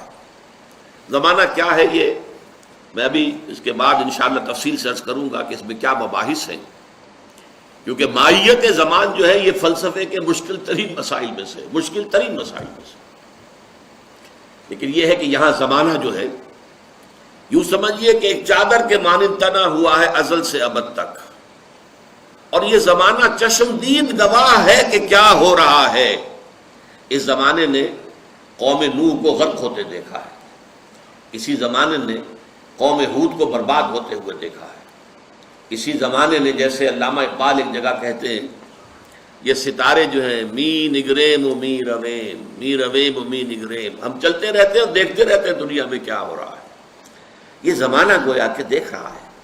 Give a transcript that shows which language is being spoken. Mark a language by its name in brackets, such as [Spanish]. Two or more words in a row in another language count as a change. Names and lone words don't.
[Urdu] زمانہ کیا ہے، یہ میں ابھی اس کے بعد انشاءاللہ تفصیل سے عرض کروں گا کہ اس میں کیا مباحث ہیں، کیونکہ ماہیت زمان جو ہے یہ فلسفے کے مشکل ترین مسائل میں سے، لیکن یہ ہے کہ یہاں زمانہ جو ہے، یوں سمجھیے کہ ایک چادر کے مانند تنا ہوا ہے ازل سے ابد تک، اور یہ زمانہ چشمدید گواہ ہے کہ کیا ہو رہا ہے۔ اس زمانے نے قوم نوح کو غرق ہوتے دیکھا ہے، اسی زمانے نے قوم ہود کو برباد ہوتے ہوئے دیکھا ہے، اسی زمانے نے، جیسے علامہ اقبال ایک جگہ کہتے ہیں، یہ ستارے جو ہیں [Persian] می نگریم و می رویم، می رویم و می نگریم، [Urdu] ہم چلتے رہتے ہیں اور دیکھتے رہتے ہیں دنیا میں کیا ہو رہا ہے۔ یہ زمانہ گویا کہ دیکھ رہا ہے۔